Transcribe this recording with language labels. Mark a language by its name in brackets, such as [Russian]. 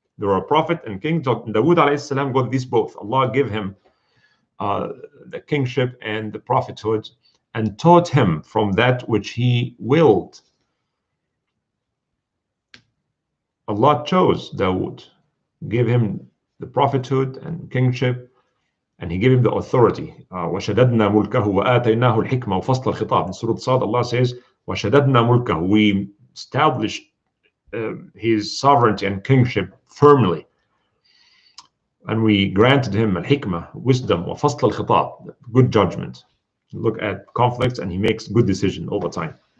[English] There were a prophet and king. Dawood alayhi salam got these both. Allah gave him the kingship and the prophethood, and taught him from that which he willed. Allah chose Dawood, gave him the prophethood and kingship, and he gave him the authority. [Arabic] وَشَدَدْنَا مُلْكَهُ وَآتَيْنَاهُ الْحِكْمَةَ وَفَصْلَ الْخِطَابِ. [English] In Surah Sad, Allah says, [Arabic] وَشَدَدْنَا مُلْكَهُ. [English] We established his sovereignty and kingship firmly. And we granted him al-hikmah, wisdom, [Arabic] وَفَصْلَ الْخِطَابِ, [English] good judgment. Look at conflicts and he makes good decisions all the time.